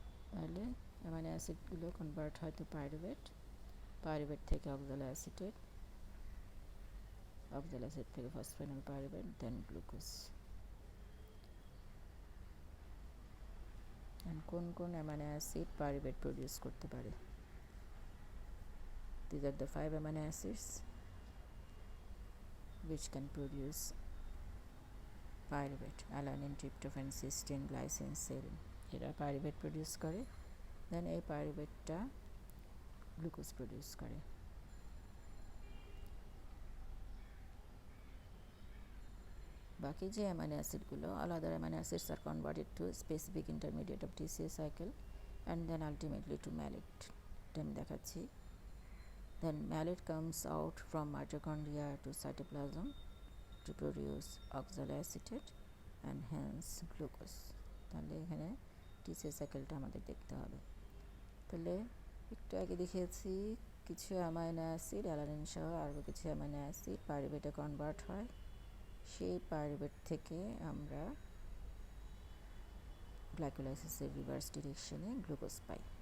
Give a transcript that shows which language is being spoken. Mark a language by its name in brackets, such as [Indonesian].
[Bangla] তাহলে amino অ্যাসিডগুলো convert হয় তো পাইরুভেট থেকে অক্সালোঅ্যাসিটেট, অক্সালোঅ্যাসিড থেকে ফসফেনল পাইরুভেট, দেন গ্লুকোজ। কোন কোন অ্যামাইনো অ্যাসিড পাইরুভেট প্রডিউস করতে পারে? [English] These are the 5 amino acids which can produce pyruvate: alanine, tryptophan, cysteine, glycine, serine. [Bangla] এরা পাইরুভেট প্রডিউস করে, দেন এই পাইরুভেটটা গ্লুকোজ প্রডিউস করে। বাকি যে amino অ্যাসিডগুলো, [English] all other amino acids are converted to specific intermediate of TCA cycle and then ultimately to malate. [Bangla] আমি দেখাচ্ছি। [English] Then malate comes out from mitochondria to cytoplasm to produce oxaloacetate and hence glucose. [Bangla] তাহলে এখানে TCA সাইকেলটা আমাদের দেখতে হবে। তাহলে একটু আগে দেখিয়েছি কিছু অ্যামাইনো অ্যাসিড অ্যালানিন সহ আরও কিছু অ্যামাইনো অ্যাসিড পাইরুভেটে কনভার্ট হয়, সেই পাইরুভেট থেকে আমরা গ্লাইকোলাইসিসের রিভার্স ডিরেকশনে গ্লুকোজ পাই।